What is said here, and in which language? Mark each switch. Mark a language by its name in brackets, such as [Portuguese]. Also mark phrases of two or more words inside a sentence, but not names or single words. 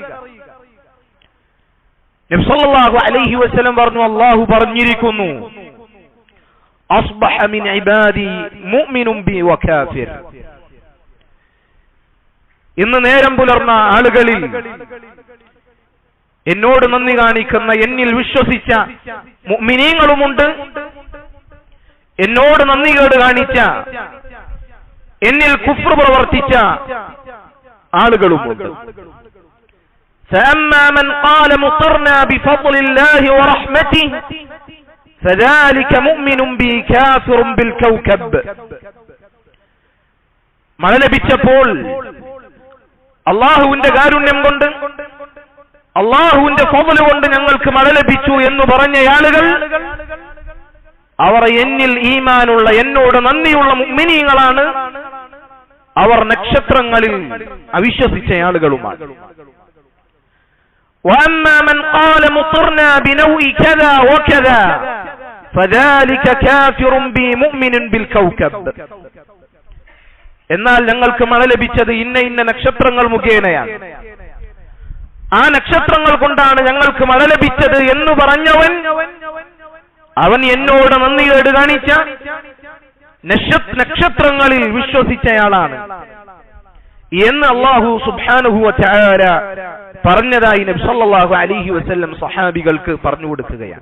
[Malayalam] നബി [Arabic] صلى الله عليه وسلم [Malayalam] പറഞ്ഞു, അല്ലാഹു പറഞ്ഞിരിക്കുന്നു, [Arabic] أصبح من عبادي مؤمن بي وكافر, [Malayalam] ഇന്ന് നേരം പുലർന്ന ആളുകളിൽ എന്നോട് നന്ദി കാണിക്കുന്ന, എന്നിൽ വിശ്വസിച്ച മുഅ്മിനീങ്ങളുമുണ്ട്, എന്നോട് നന്ദികേട് കാണിച്ച, എന്നിൽ കുഫ്ർ പ്രവർത്തിച്ച ആളുകളുമുണ്ട്. [Arabic] فأما من قال مطرنا بفضل الله ورحمته فذلك مؤمن بي كافر بالكوكب, [Malayalam] മഴ ലഭിച്ചപ്പോൾ അള്ളാഹുവിന്റെ കാരുണ്യം കൊണ്ട്, അള്ളാഹുവിന്റെ ഫضل കൊണ്ട് ഞങ്ങൾക്ക് മഴ ലഭിച്ചു എന്ന് പറഞ്ഞ ആളുകൾ, അവർ എന്നിൽ ഈമാനുള്ള, എന്നോട് നന്ദിയുള്ള മുഅ്മിനീങ്ങളാണ്, അവർ നക്ഷത്രങ്ങളിൽ അവിശ്വസിച്ച ആളുകളുമാണ്. [Arabic] وأما من قال مطرنا بنوء كذا وكذا فذلك كافر بي مؤمن بالكوكب, [Malayalam] എന്നാൽ ഞങ്ങൾക്ക് മഴ ലഭിച്ചത് ഇന്ന ഇന്ന നക്ഷത്രങ്ങൾ മുഖേനയാണ്, ആ നക്ഷത്രങ്ങൾ കൊണ്ടാണ് ഞങ്ങൾക്ക് മഴ ലഭിച്ചത് എന്ന് പറഞ്ഞവൻ, അവൻ എന്നോട് നന്ദികേട് കാണിച്ച, നക്ഷത്രങ്ങളിൽ വിശ്വസിച്ചയാളാണ് എന്ന് അല്ലാഹു [Arabic] سبحانه وتعالى [Malayalam] പറഞ്ഞതായി നബി [Arabic] صلى الله عليه وسلم [Malayalam] സ്വഹാബികൾക്ക് പറഞ്ഞു കൊടുക്കുകയാണ്.